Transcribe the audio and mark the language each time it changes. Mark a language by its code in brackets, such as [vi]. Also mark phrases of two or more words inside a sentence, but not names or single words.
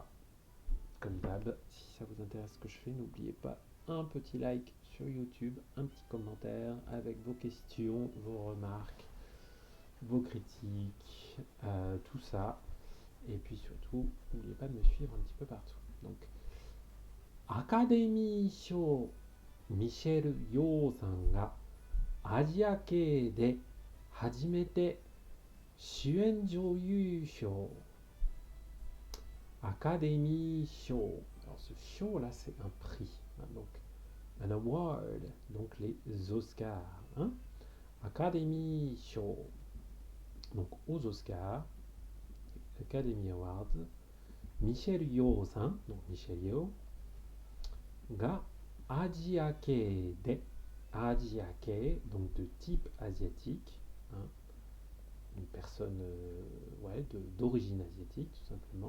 [fr] Comme d'hab, si ça vous intéresse ce que je fais, n'oubliez pas un petit like sur YouTube, un petit commentaire avec vos questions, vos remarques, vos critiques, tout ça. Et puis surtout, n'oubliez pas de me suivre un petit peu partout. [ja] Donc, Académie Show ミシェル・ヨーさんがアジア系で初めて主演女優賞アカデミー賞. [fr] Alors ce show là c'est un prix, hein, donc un award, donc les Oscars. Hein. Academy Show. Donc aux Oscars, Academy Awards, Michelle Yeoh-san, donc Michelle Yeoh, [ja] がアジアでアジア [fr] donc de type asiatique, hein, une personne ouais, d'origine asiatique tout simplement.